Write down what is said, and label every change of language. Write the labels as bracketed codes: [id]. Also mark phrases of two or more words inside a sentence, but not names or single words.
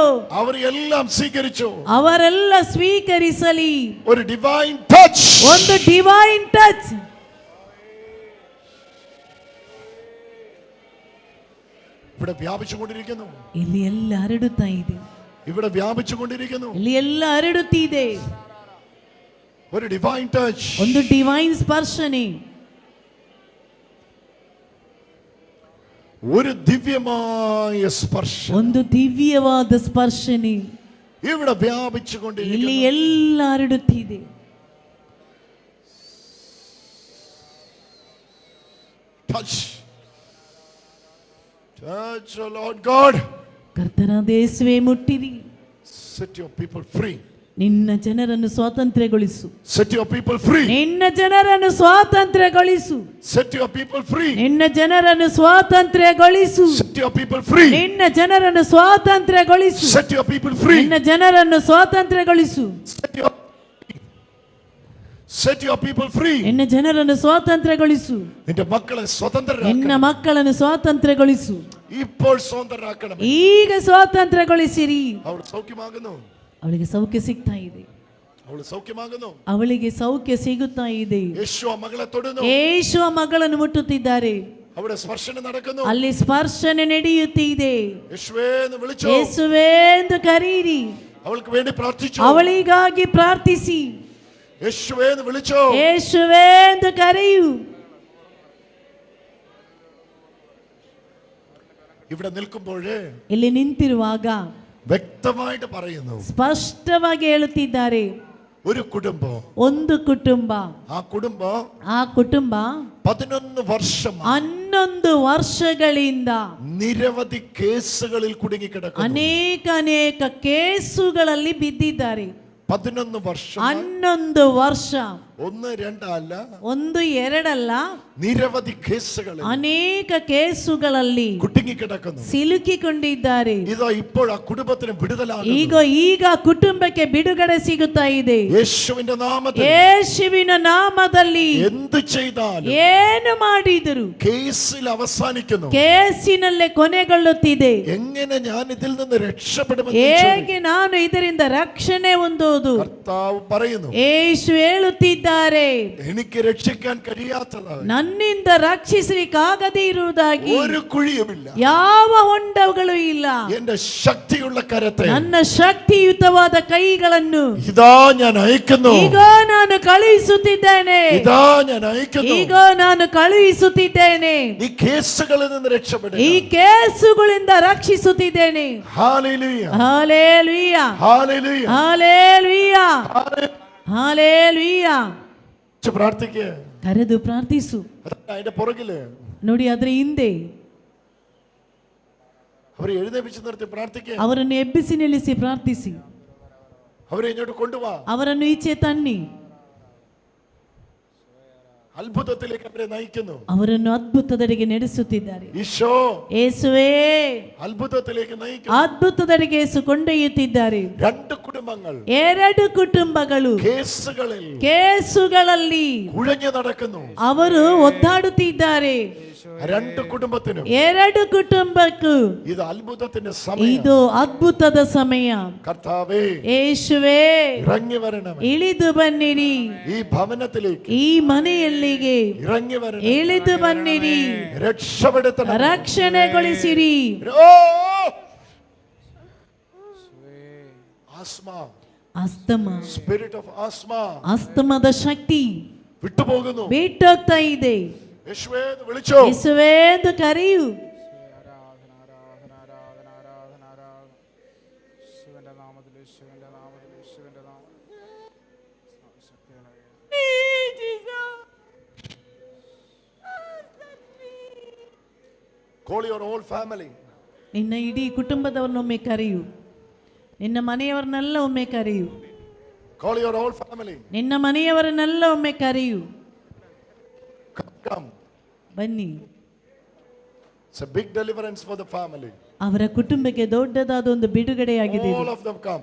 [ml] അവരെല്ലാം സ്വീകരിച്ചു. [kn] ಅವರೆಲ್ಲ ಸ್ವೀಕರಿಸಲಿ. [ml] ഒരു [en] divine touch, [kn] ಒಂದು [en] divine touch [ml] ഇവിടെ വ്യാപിച്ചുകൊണ്ടിരിക്കുന്നു, [kn] ಇಲ್ಲಿ ಎಲ್ಲ ಹರಡುತ್ತಾ ಇದೆ, [ml] ഇവിടെ വ്യാപിച്ചുകൊണ്ടിരിക്കുന്നു. [kn] ಇಲ್ಲಿ ಎಲ್ಲ ಹರಡುತ್ತಿದೆ. [ml] ഒരു [en] divine touch, [kn] ಒಂದು ಡಿವೈನ್ ಸ್ಪರ್ಶನೆ, [ml] ഒരു ദിവ്യമായ സ്പർശം [kn] ಒಂದು ದಿವ್ಯವಾದ ಸ್ಪರ್ಶನೆ [ml] ഇവിടെ [kn] ಇಲ್ಲಿ [ml] വ്യാപിച്ചുകൊണ്ടിരിക്കുന്നു. [kn] ಎಲ್ಲ ಹರಡುತ್ತಿದೆ. [en] ടച്ച്, touch, oh Lord God, [kn] ಕರ್ತನಾದ ಯೇಸುವೇ ಮುಟ್ಟಿರಿ. [en] set your people free, [kn] ನಿನ್ನ ಜನರನ್ನು ಸ್ವಾತಂತ್ರ್ಯಗೊಳಿಸು. [en] set your people free, [kn] ನಿನ್ನ ಜನರನ್ನು ಸ್ವಾತಂತ್ರ್ಯಗೊಳಿಸು. [en] set your people free, [kn] ನಿನ್ನ ಜನರನ್ನು ಸ್ವಾತಂತ್ರ್ಯಗೊಳಿಸು. [en] set your people free, [kn] ನಿನ್ನ ಜನರನ್ನು ಸ್ವಾತಂತ್ರ್ಯಗೊಳಿಸು. [en] set your people free, [kn] ನಿನ್ನ ಜನರನ್ನು ಸ್ವಾತಂತ್ರ್ಯಗೊಳಿಸು. [en] set your people free. [kn] ನಿನ್ನ ಜನರನ್ನು ಸ್ವಾತಂತ್ರ್ಯಗೊಳಿಸು. [ml] നിന്റെ മക്കളെ [kn] ನಿನ್ನ [ml] സ്വതന്ത്രരാക്കണം, [kn] ಮಕ್ಕಳನ್ನು ಸ್ವಾತಂತ್ರ್ಯಗೊಳಿಸು. [ml] ഇപ്പോൾ സ്വതന്ത്രരാക്കണം. [kn] ಈಗ ಸ್ವಾತಂತ್ರ್ಯಗೊಳಿಸಿರಿ. [ml] അവൾ സൗഖ്യമാകുന്നു, [kn] ಅವಳಿಗೆ ಸೌಖ್ಯ ಸಿಗ್ತಾ ಇದೆ, [ml] അവൾ സൗഖ്യമാകുന്നു. [kn] ಅವಳಿಗೆ ಸೌಖ್ಯ ಸಿಗುತ್ತಾ ಇದೆ. [ml] യേശു ആ മകളെ തൊടുന്നു, [kn] ಯೇಸು ಮಗಳನ್ನು ಮುಟ್ಟುತ್ತಿದ್ದಾರೆ. [ml] അവിടെ സ്പർശനം നടക്കുന്നു. [kn] ಅಲ್ಲಿ ಸ್ಪರ್ಶನೆ ನಡೆಯುತ್ತಿದೆ. [ml] യേശുവേ എന്ന് വിളിച്ചു, [kn] ಯೇಸುವೇ ಎಂದು ಕರೀರಿ. [ml] അവൾക്ക് വേണ്ടി പ്രാർത്ഥിച്ചു. [kn] ಅವಳಿಗಾಗಿ ಪ್ರಾರ್ಥಿಸಿ. [ml] യേശുവേ എന്ന് വിളിച്ചു, [kn] ಯೇಸುವೇ ಎಂದು ಕರೆಯು. [ml] ഇവിടെ നിൽക്കുമ്പോഴേ [kn] ಇಲ್ಲಿ ನಿಂತಿರುವಾಗ [ml] വ്യക്തമായിട്ട് പറയുന്നു, [kn] ಸ್ಪಷ್ಟವಾಗಿ ಹೇಳುತ್ತಿದ್ದಾರೆ, [ml] ഒരു കുടുംബം, [kn] ಒಂದು ಕುಟುಂಬ, [ml] ആ കുടുംബം [kn] ಆ ಕುಟುಂಬ [ml] 11 വർഷം [kn] 11 ವರ್ಷಗಳಿಂದ [ml] നിരവധി കേസുകളിൽ കുടുങ്ങിക്കിടക്കുന്നു. [kn] ಅನೇಕ ಕೇಸುಗಳಲ್ಲಿ ಬಿದ್ದಿದ್ದಾರೆ. [ml] 11 വർഷം, [kn] 11 ವರ್ಷ, [ml] 1-2 അല്ല, [kn] 1-2 [ml] നിരവധി കേസുകളിൽ [kn] ಅನೇಕ ಕೇಸುಗಳಲ್ಲಿ [ml] കുടുങ്ങിക്കിടക്കുന്നു. [kn] ಸಿಲುಕಿಕೊಂಡಿದ್ದಾರೆ. [ml] ഇതാ ഇപ്പോൾ ആ കുടുംബത്തിന് [kn] ಈಗ [ml] വിടുതലാകുന്നു. [kn] ಈಗ ಕುಟುಂಬಕ್ಕೆ ಬಿಡುಗಡೆ ಸಿಗುತ್ತಾ ಇದೆ. [ml] യേശുവിന്റെ നാമത്തിൽ [kn] ಯೇಸುವಿನ ನಾಮದಲ್ಲಿ [ml] എന്ത് ചെയ്താലും [kn] ಏನು ಮಾಡಿದರು [ml] കേസിൽ അവസാനിക്കുന്നു. [kn] ಕೇಸಿನಲ್ಲೇ ಕೊನೆಗೊಳ್ಳುತ್ತಿದೆ. [ml] എങ്ങനെ ഞാൻ ഇതിൽ നിന്ന് രക്ഷപ്പെടുമെന്ന് [kn] ಹೇಗೆ [ml] ചോദിക്കുന്നു. [kn] ನಾನು ಇದರಿಂದ ರಕ್ಷಣೆ ಹೊಂದುವುದು? [ml] കർത്താവ് പറയുന്നു, [kn] ಯೇಸು ಹೇಳುತ್ತಿದ್ದಾರೆ, ಕಳಿಸುತ್ತಿದ್ದಾರೆ. [ml] എനിക്ക് രക്ഷിക്കാൻ കഴിയാത്തതായി [kn] ನನ್ನಿಂದ ರಕ್ಷಿಸಲಿಕ್ಕಾಗದೇ ಇರುವುದಾಗಿ [ml] ഒരു കുഴിയുമില്ല. [kn] ಯಾವ ಹೊಂಡಗಳು ಇಲ್ಲ. [ml] എന്റെ ശക്തിയുള്ള കരത്തെ [kn] ನನ್ನ ಶಕ್ತಿಯುತವಾದ ಕೈಗಳನ್ನು [ml] ഇതാ ഞാൻ അയക്കുന്നു. [kn] ಈಗ ನಾನು ಕಳುಹಿಸುತ್ತಿದ್ದೇನೆ. [ml] ഇതാ ഞാൻ അയക്കുന്നു. [kn] ಈಗ ನಾನು ಕಳುಹಿಸುತ್ತಿದ್ದೇನೆ. [ml] ഈ കേസുകളിൽ നിന്ന് രക്ഷപ്പെടുക. [kn] ಈ ಕೇಸುಗಳಿಂದ ರಕ್ಷಿಸುತ್ತಿದ್ದೇನೆ. [ml] ഹല്ലേലൂയ [kn] ಹಾಲೆಲೂಯ, [ml] ഹല്ലേലൂയ [kn] ಹಾಲೆಲೂಯ, ಹಾಲೆಲೂಯ. [ml] പ്രാർത്ഥിക്കുക. [kn] ಕರೆದು ಪ್ರಾರ್ಥಿಸು. [ml] അതിന്റെ പുറകില് [kn] ನೋಡಿ, ಅದರ ಹಿಂದೆ [ml] അവരെ എഴുന്നേപ്പിച്ച് നിർത്തി പ്രാർത്ഥിക്കുക. [kn] ಅವರನ್ನು ಎಬ್ಬಿಸಿ ನಿಲ್ಲಿಸಿ ಪ್ರಾರ್ಥಿಸಿ. [ml] അവരെ ഇങ്ങോട്ട് കൊണ്ടുവാ. [kn] ಅವರನ್ನು ಈಚೆ ತನ್ನಿ. [ml] അത്ഭുതത്തിലേക്ക് അവരെ നയിക്കുന്നു. [kn] ಅವರನ್ನು ಅದ್ಭುತದೆಡೆಗೆ ನಡೆಸುತ್ತಿದ್ದಾರೆ. [ml] ഈശോ [kn] ಯೇಸುವೇ [ml] അത്ഭുതത്തിലേക്ക് നയിക്കുന്നു. [kn] ಅದ್ಭುತದೆಡೆಗೆ ಯೇಸು ಕೊಂಡೊಯ್ಯುತ್ತಿದ್ದಾರೆ. [ml] രണ്ട് കുടുംബങ്ങൾ [kn] ಎರಡು ಕುಟುಂಬಗಳು ಕೇಸುಗಳಲ್ಲಿ [ml] കുഴഞ്ഞു നടക്കുന്നു. [kn] ಅವರು ಒದ್ದಾಡುತ್ತಿದ್ದಾರೆ. [ml] രണ്ട് കുടുംബത്തിനും [kn] ಎರಡು ಕುಟುಂಬಕ್ಕೂ [ml] ഇത് അത്ഭുതത്തിന്റെ സമയം. [kn] ಇದು ಅದ್ಭುತದ ಸಮಯ. [ml] കർത്താവേ, [kn] ಯೇಸುವೇ, [ml] ഇറങ്ങി വരണമേ. [kn] ಇಳಿದು ಬನ್ನಿರಿ. [ml] ഈ ഭവനത്തിലേക്ക് [kn] ಈ ಮನೆಯಲ್ಲಿಗೆ [ml] ഇറങ്ങി വരണം. [kn] ಇಳಿದು ಬನ್ನಿರಿ. [ml] രക്ഷപ്പെടുത്തണം. [kn] ರಕ್ಷಣೆಗೊಳಿಸಿರಿ. [ml] ഓ! ആസ്മ, [kn] ಅಸ್ತಮ, [en] spirit of asthma [kn] ಅಸ್ತಮದ ಶಕ್ತಿ [ml] വിട്ടുപോകുന്നു. [kn] ಬಿಟ್ಟೋಗ್ತಾ ಇದೆ. [ml] യേശുവേ എന്ന് വിളിച്ചോ. [kn] ಯೇಸುವೇ ಎಂದು ಕರೆಯು. [en] Call your whole family. [kn] ನಿನ್ನ ಇಡೀ ಕುಟುಂಬದವರನ್ನೊಮ್ಮೆ ಕರೆಯು. ನಿನ್ನ ಮನೆಯವರನ್ನೆಲ್ಲ ಒಮ್ಮೆ ಕರೆಯು. [en] Call your whole family. [kn] ನಿನ್ನ ಮನೆಯವರನ್ನೆಲ್ಲ ಒಮ್ಮೆ ಕರೆಯು. [en] Come. [kn] ಬನ್ನಿ. [en] It's a big deliverance for the family. [kn] ಅವರ ಕುಟುಂಬಕ್ಕೆ ದೊಡ್ಡದಾದ ಒಂದು ಬಿಡುಗಡೆಯಾಗಿದೆ. [en] All of them come.